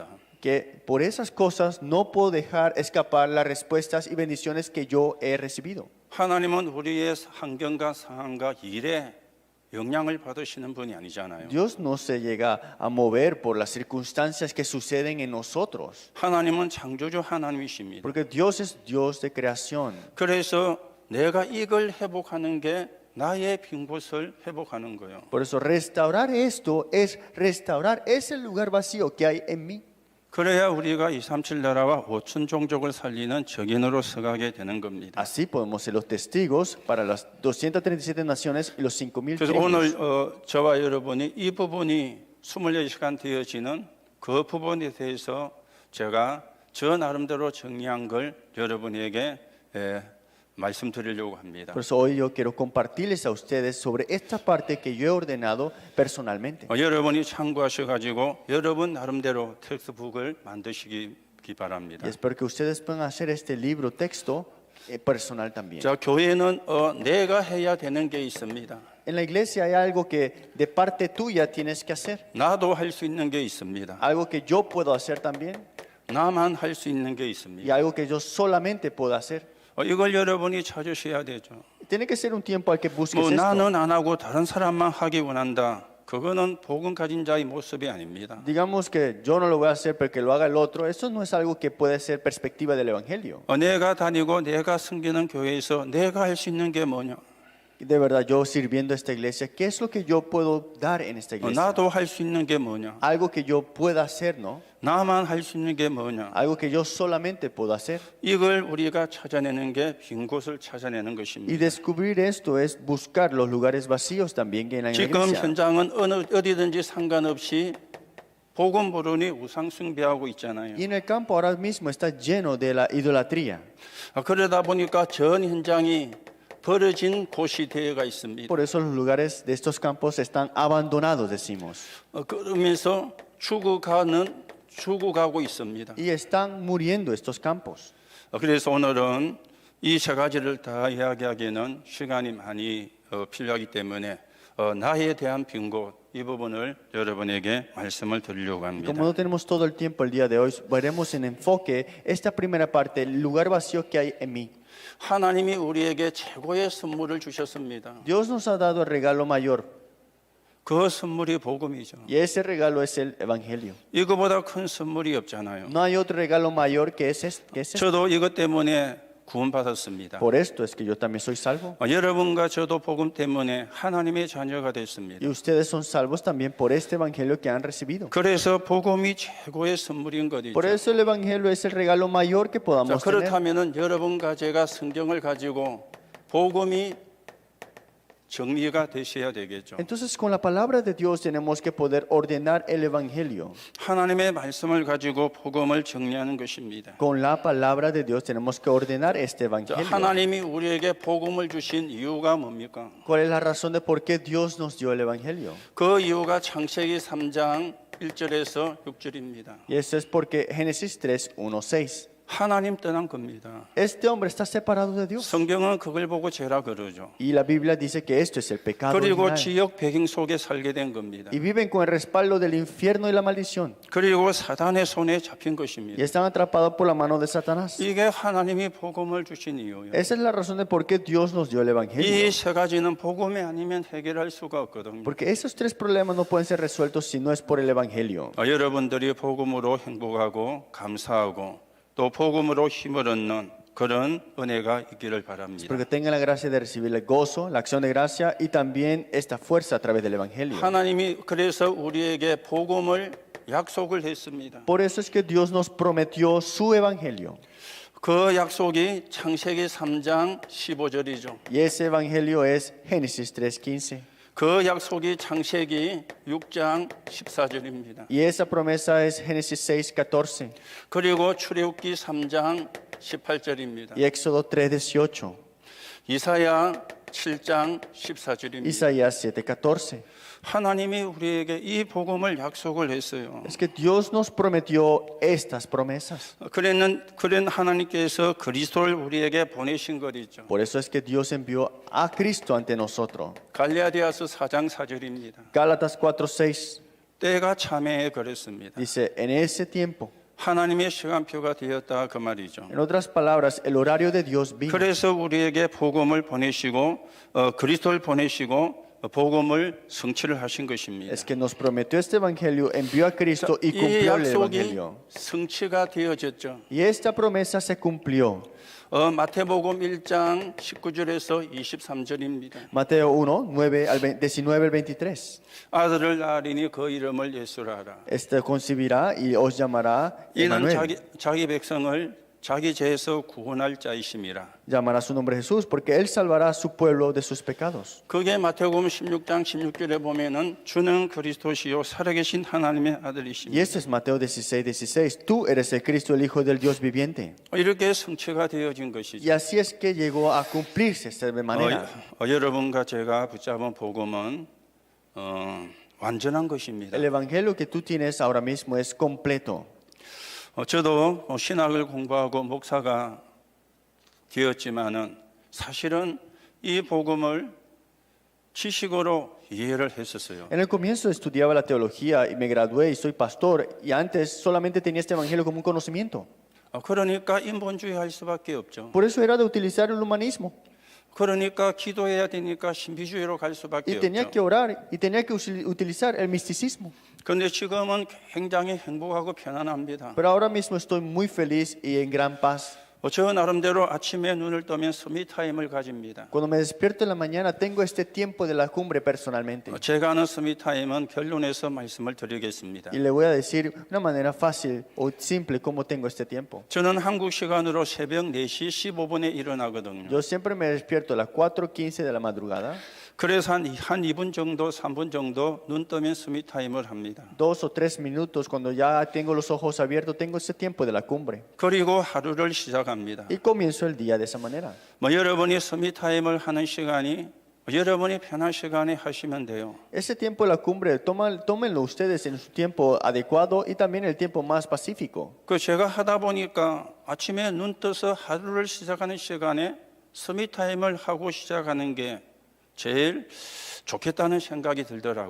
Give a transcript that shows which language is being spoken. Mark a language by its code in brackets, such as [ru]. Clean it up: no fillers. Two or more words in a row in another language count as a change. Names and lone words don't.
[es] Que por esas cosas no puedo dejar escapar las respuestas y bendiciones que yo he recibido. [ko] 하나님은 우리의 환경과 상황과 일에 영향을 받으시는 분이 아니잖아요. [es] Dios no se llega a mover por las circunstancias que suceden en nosotros. [ko] 하나님은 창조주 하나님이십니다. [es] Porque Dios es Dios de creación. [ko] 그래서 내가 이걸 회복하는 게 나의 빈 곳을 회복하는 거예요. [es] Por eso restaurar esto es restaurar ese lugar vacío que hay en mí. [ko] 그래야 우리가 237 나라와 5천 종족을 살리는 적인으로 서가게 되는 겁니다. [es] Así podemos ser los testigos para las 237 naciones y los 5,000 그래서 tribus. [ko] 오늘 저와 여러분이 이 부분이 24시간 되어지는 그 부분에 대해서 제가 저 나름대로 정리한 걸 여러분에게 말씀드리려고 합니다. [es] Por eso hoy yo quiero compartirles a ustedes sobre esta parte que yo he ordenado personalmente. [ko] 여러분이 참고하셔가지고 여러분 나름대로 텍스트북을 만드시기 바랍니다. [es] Y espero que ustedes puedan hacer este libro texto personal también. [ko] 자, 교회는 내가 해야 되는 게 있습니다. [es] En la iglesia hay algo que de parte tuya tienes que hacer. [ko] 나도 할 수 있는 게 있습니다. [es] Algo que yo puedo hacer también. [ko] 나만 할 수 있는 게 Y 있습니다. [es] algo que yo solamente puedo hacer. [ko] 이걸 여러분이 찾으셔야 되죠. [es] Tiene que ser un tiempo al que busques 뭐 esto. [ko] 나는 안 하고 다른 사람만 하기 원한다. 그거는 복음 가진 자의 모습이 아닙니다. [es] Digamos que yo no lo voy a hacer porque lo haga el otro. Eso no es algo que puede ser perspectiva del evangelio. [ko] 내가 다니고 내가 섬기는 교회에서 내가 할 수 있는 게 뭐냐? [es] De verdad, yo sirviendo a esta iglesia, ¿qué es lo que yo puedo dar en esta iglesia? [ko] 나도 할 수 있는 게 뭐냐? [es] Algo que yo pueda hacer, ¿no? [ko] 나만 할 수 있는 게 뭐냐? [es] Algo que yo solamente puedo hacer. [ko] 이걸 우리가 찾아내는 게 빈 곳을 찾아내는 Y 것입니다. [es] descubrir esto es buscar los lugares vacíos también que hay en la 지금 iglesia. [ko] 현장은 어디든지 상관없이 복음 모르니 우상 숭배하고 있잖아요. [es] Y en el campo ahora mismo está lleno de la idolatría. [ko] 그러다 보니까 전 현장이 버려진 곳이 되어가 있습니다. [es] Por eso los lugares de estos campos están abandonados, decimos. [ko] 그러면서 죽어가고 있습니다. [es] y están muriendo estos campos. [ko] 그래서 오늘은 이 세 가지를 다 이야기하기에는 시간이 많이 필요하기 때문에 나에 대한 빈 곳, 이 부분을 여러분에게 말씀을 드리려고 합니다. [es] Como no tenemos todo el tiempo el día de hoy, veremos en enfoque esta primera parte, el lugar vacío que hay en mí. [ko] 하나님이 우리에게 최고의 선물을 주셨습니다. [es] Dios nos ha dado el regalo mayor [ko] 그 선물이 복음이죠. [es] y ese regalo es el Evangelio. [ko] 이거보다 큰 선물이 없잖아요. [es] No hay otro regalo mayor que ese. [ko] 저도 이것 때문에 구원받았습니다. [es] Por esto es que yo también soy salvo. [ko] 여러분과 저도 복음 때문에 하나님의 자녀가 됐습니다. [es] Y ustedes son salvos también por este Evangelio que han recibido. [ko] 그래서 복음이 최고의 선물인 것이죠. [es] Por eso el Evangelio es el regalo mayor que 자, podamos tener. [ko] 그렇다면은 여러분과 제가 성경을 가지고 복음이 정리가 되셔야 되겠죠. [es] Entonces con la palabra de Dios tenemos que poder ordenar el Evangelio. [ko] 하나님의 말씀을 가지고 복음을 정리하는 것입니다. [es] Con la palabra de Dios tenemos que ordenar este 자, Evangelio. [ko] 하나님이 우리에게 복음을 주신 이유가 뭡니까? [es] ¿Cuál es la razón de por qué Dios nos dio el Evangelio? [ko] 그 이유가 창세기 3장 1절에서 6절입니다. [es] Y eso es porque Génesis 3, 1, 6. [ko] 하나님 떠난 겁니다. [es] Este hombre está separado de Dios. [ko] 성경은 그걸 보고 죄라 그러죠. [es] Y la Biblia dice que esto es el pecado 그리고 original. [ko] 지역 배경 속에 살게 된 겁니다. [es] Y viven con el respaldo del infierno y la maldición. [ko] 그리고 사단의 손에 잡힌 Y 것입니다. [es] están atrapados por la mano de Satanás. [ko] 이게 하나님이 복음을 주신 이유예요. [es] Esa es la razón de por qué Dios nos dio el Evangelio. [ko] 이 세 가지는 복음이 아니면 해결할 수가 없거든요. [es] Porque esos tres problemas no pueden ser resueltos si no es por el Evangelio. [ko] 여러분들이 복음으로 행복하고 감사하고 또 복음으로 힘을 얻는 그런 은혜가 있기를 바랍니다. [es] Porque tengan la gracia de recibir el gozo, la acción de gracia y también esta fuerza a través del Evangelio. [ko] 하나님이 그래서 우리에게 복음을 약속을 했습니다. [es] Por eso es que Dios nos prometió su Evangelio. [ko] 그 약속이 창세기 3장 15절이죠. [es] Y ese Evangelio es Génesis 3:15. [ko] 그 약속이 창세기 6장 14절입니다. [es] Y esa promesa es Génesis 6:14 [ko] 그리고 출애굽기 3장 18절입니다. [es] y Éxodo 3:18. [ko] 이사야 7장 14절입니다. [es] Isaías 7:14. [ko] 하나님이 우리에게 이 복음을 약속을 했어요. [es] Es que Dios nos prometió estas promesas. [ko] 그런 하나님께서 그리스도를 우리에게 보내신 것이죠. [es] Por eso es que Dios envió a Cristo ante nosotros. [ko] 갈라디아서 4장 4절입니다. [es] Gálatas 4:6 [ko] 때가 참에 그랬습니다. [es] dice, en ese tiempo, [ko] 하나님의 시간표가 되었다 그 말이죠. [es] en otras palabras, el horario de Dios vino. [ko] 그래서 우리에게 복음을 보내시고 그리스도를 보내시고 복음을 성취를 하신 것입니다. [es] Es que nos prometió este evangelio, envió a Cristo y 이 cumplió el 약속이 evangelio. [ko] 성취가 되어졌죠. [es] Y esta promesa se cumplió. [ko] 마태복음 1장 19절에서 23절입니다. [es] Mateo 1, 19 al 23. [ko] 아들을 낳으리니 그 이름을 예수라 하라. [es] Este concebirá y os llamará 이는 Emmanuel. [ko] 자기 백성을 자기 죄에서 구원할 자이심이라. [es] Llamará su nombre Jesús, porque él salvará a su pueblo de sus pecados. [ko] 그게 마태복음 16장 16절에 보면은 주는 그리스도시요 살아계신 하나님의 Y 아들이십니다. [es] esto es Mateo 16, 16. Tú eres el Cristo, el Hijo del Dios viviente. [ko] 이렇게 성취가 되어진 Y 것이죠. [es] así es que llegó a cumplirse de manera. [ko] 여러분과 제가 붙잡은 복음은 완전한 것입니다. [es] El evangelio que tú tienes ahora mismo es completo. [ko] 저도 신학을 공부하고 목사가 되었지만은 사실은 이 복음을 지식으로 이해를 했었어요. [es] En el comienzo estudiaba la teología y me gradué y soy pastor. Y antes solamente tenía este evangelio como un conocimiento. [ko] 그러니까 인본주의 할 수밖에 없죠. [es] Por eso era de utilizar el humanismo. [ko] 그러니까 기도해야 되니까 신비주의로 갈 수밖에 [es] Y tenía que 없죠. orar y tenía que utilizar el misticismo. [ko] 그런데 지금은 굉장히 행복하고 편안합니다. [es] Pero ahora mismo estoy muy feliz y en gran paz. [ko] 저 나름대로 아침에 눈을 뜨면 서밋타임을 가집니다. [es] Cuando me despierto en la mañana tengo este tiempo de la cumbre personalmente. [ko] 제가 아는 서밋타임은 결론에서 말씀을 드리겠습니다. [es] Y le voy a decir una manera fácil o simple cómo tengo este tiempo. [ko] 저는 한국 시간으로 새벽 4시 15분에 일어나거든요. [es] Yo siempre me despierto a las 4:15 de la madrugada. [ko] 그래서 한 2분 정도, 3분 정도 눈 뜨면 서밋타임을 합니다. [es] 2 o 3 minutos cuando ya tengo los ojos abiertos, tengo ese tiempo de la cumbre. [ko] 그리고 하루를 시작합니다. [es] Y comienzo el día de esa manera. [ko] 여러분이 서밋타임을 하는 시간이 여러분이 편한 시간에 하시면 돼요. [es] Ese tiempo de la cumbre, tómenlo ustedes en su tiempo adecuado y también el tiempo más pacífico. [ko] 그 제가 하다 보니까 아침에 눈 떠서 하루를 시작하는 시간에 스미타임을 하고 시작하는 게 제일 좋겠다는 생각이 들더라고요.